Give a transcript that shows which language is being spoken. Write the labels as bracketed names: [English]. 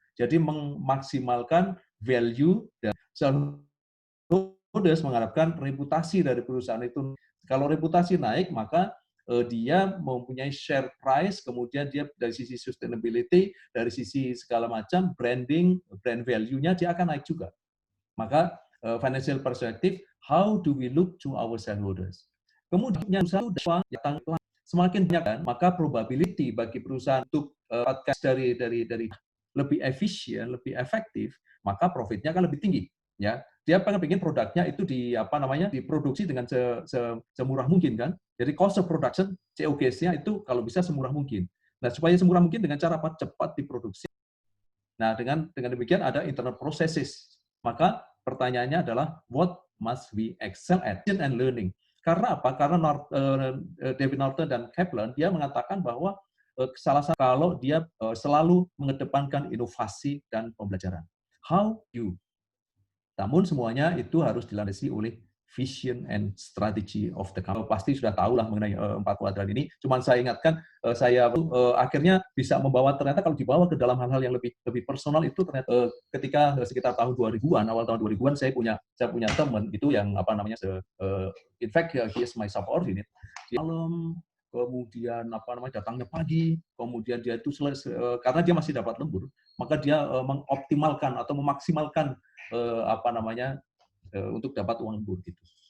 [Indonesian] Jadi memaksimalkan value dan shareholders mengharapkan reputasi dari perusahaan itu. Kalau reputasi naik, maka dia mempunyai share price, kemudian dia dari sisi sustainability, dari sisi segala macam branding, brand value-nya dia akan naik juga. [English] Maka financial perspective, how do we look to our shareholders? [Indonesian] Kemudian semakin banyak kan, maka probability bagi perusahaan untuk dari lebih efisien, lebih efektif, maka profitnya akan lebih tinggi. Ya, dia pengen produknya itu diproduksi dengan semurah mungkin kan. Jadi cost of production, COGS-nya itu kalau bisa semurah mungkin. Nah, supaya semurah mungkin dengan cara apa? Cepat diproduksi. Nah, dengan demikian ada internal processes. Maka pertanyaannya adalah [English] what must we excel at and learning. [Indonesian] Karena apa? Karena David Norton dan Kaplan dia mengatakan bahwa salah satu kalau dia selalu mengedepankan inovasi dan pembelajaran. [English] How you? [Indonesian] Namun semuanya itu harus dilandasi oleh [English] vision and strategy of the company. [Indonesian] Pasti sudah tahu lah mengenai 4 kuadran ini. Cuman saya ingatkan, saya akhirnya bisa membawa, ternyata kalau dibawa ke dalam hal-hal yang lebih personal itu ternyata ketika sekitar tahun 2000-an, awal tahun 2000-an saya punya teman itu yang apa namanya, [English] in fact he is my subordinate. [Indonesian] Malam, kemudian apa namanya, datangnya pagi, kemudian dia itu karena dia masih dapat lembur, maka dia mengoptimalkan atau memaksimalkan apa namanya, untuk dapat uang lembur gitu.